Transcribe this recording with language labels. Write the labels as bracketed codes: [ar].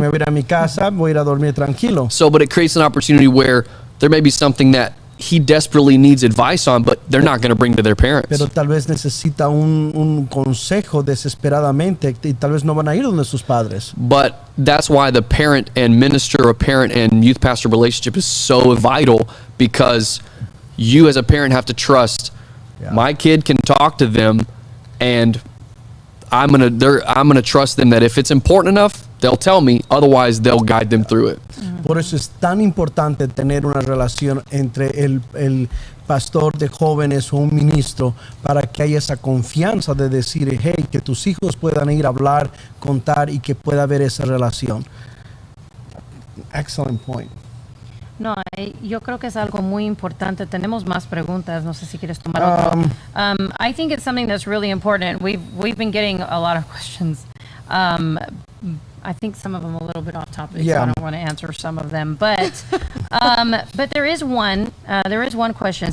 [es] Me voy a ir a mi casa, voy a ir a dormir tranquilo. [en] So, but it creates an opportunity where there may be something that he desperately needs advice on, but they're not going to bring to their parents. [es] Pero tal vez necesita un consejo desesperadamente y tal vez no van a ir donde sus padres. [en] But that's why the parent and minister or parent and youth pastor relationship is so vital because you as a parent have to trust my kid can talk to them and I'm gonna trust them that if it's important enough, they'll tell me. Otherwise, they'll guide them through it. [es] Por eso es tan importante tener una relación entre el pastor de jóvenes o un ministro para que haya esa confianza de decir, hey, que tus hijos puedan ir a hablar, contar y que pueda haber esa relación. [en] Excellent point. [es] No, yo creo que es algo muy importante. Tenemos más preguntas. No sé si quieres tomar otro. [en] I think it's something that's really important. We've been getting a lot of questions. I think some of them a little bit off topic, so I don't want to answer some of them. But there is one question.